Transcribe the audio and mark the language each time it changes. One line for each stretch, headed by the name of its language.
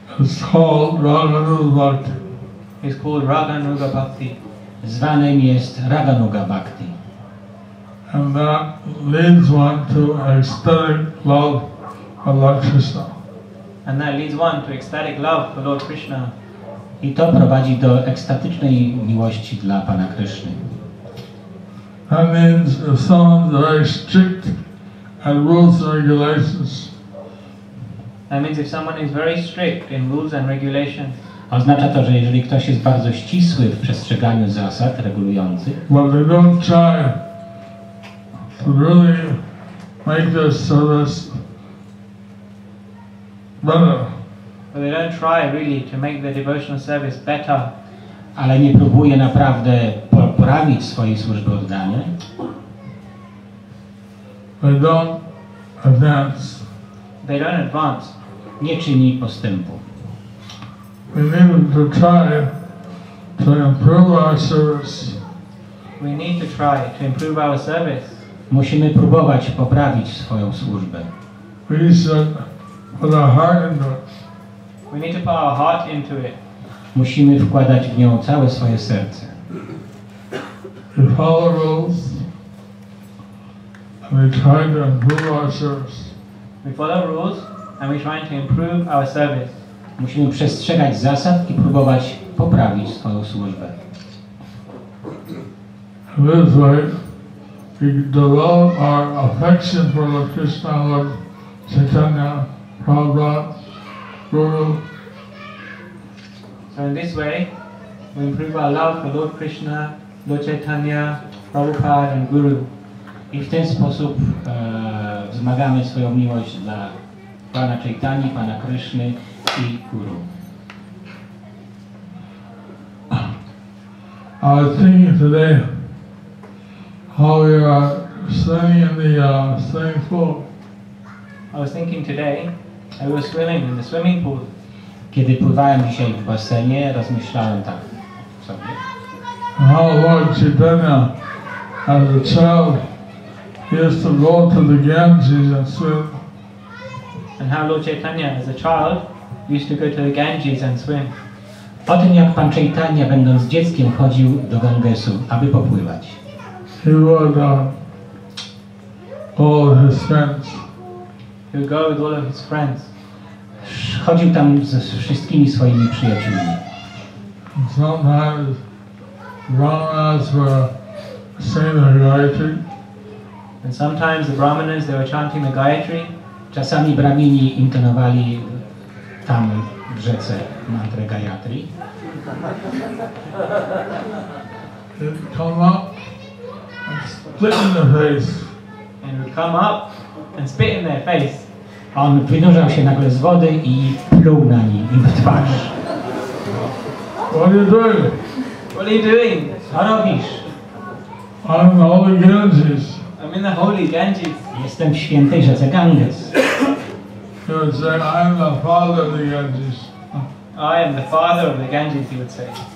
English: is called Raganuga Bhakti. Is called Raganuga Bhakti.
Polish: Zwanym jest Raganuga Bhakti.
English: And that leads one to ecstatic love of Lord Krishna. And that leads one to ecstatic love for Lord Krishna.
Polish: I to prowadzi do ekstatycznej miłości dla Pana Kryszny.
English: That means if someone's very strict at rules and regulations, That means if someone is very strict in rules and regulations,
Polish: Oznacza to, że jeżeli ktoś jest bardzo ścisły w przestrzeganiu zasad regulujących,
English: but they don't try to really make their service better, but they don't try really to make their devotional service better,
Polish: ale nie próbuje naprawdę poprawić swojej służby oddania,
English: they don't advance.
Polish: nie czyni postępu.
English: We need to try to improve our service. We need to try to improve our service.
Polish: Musimy próbować poprawić swoją służbę.
English: we should put our heart into it. We need to put our heart into it.
Polish: Musimy wkładać w nią całe swoje serce.
English: We follow rules and we try to improve our service. We follow rules and we're trying to improve our service.
Polish: Musimy przestrzegać zasad i próbować poprawić swoją służbę.
English: This way, we develop our affection for Lord Krishna, Lord Chaitanya, Prabhupada, Guru. So in this way, we improve our love for Lord Krishna, Lord Chaitanya, Prabhupada and Guru.
Polish: I w ten sposób wzmagamy swoją miłość dla Pana Chaitani, Pana Kryszny i Guru.
English: I was thinking today how we are swimming in the swimming pool. I was thinking today, I was swimming in the swimming pool.
Polish: Kiedy pływałem dzisiaj w basenie, rozmyślałem tak sobie.
English: How Lord Chaitanya, as a child, used to go to the Ganges and swim. And how Lord Chaitanya, as a child, used to go to the Ganges and swim.
Polish: O tym, jak Pan Chaitanya, będąc dzieckiem, chodził do Gangesu, aby popływać.
English: He would go with his friends. He would go with all of his friends.
Polish: Chodził tam ze wszystkimi swoimi przyjaciółmi.
English: And sometimes brahmanas were saying the Gayatri. And sometimes the Brahmanas, they were chanting the Gayatri.
Polish: Czasami bramini intonowali tam w rzece mantrę Gayatri.
English: He'd come up and spit in the face. And would come up and spit in their face.
Polish: On wynurzał się nagle z wody i pluł na nim im w twarz.
English: What are you doing? What are you doing?
Polish: Co robisz?
English: I'm in the holy Ganges. I'm in the holy Ganges.
Polish: Jestem w świętej rzece Ganges.
English: He would say, I'm the father of the Ganges. I am the father of the Ganges, he would say.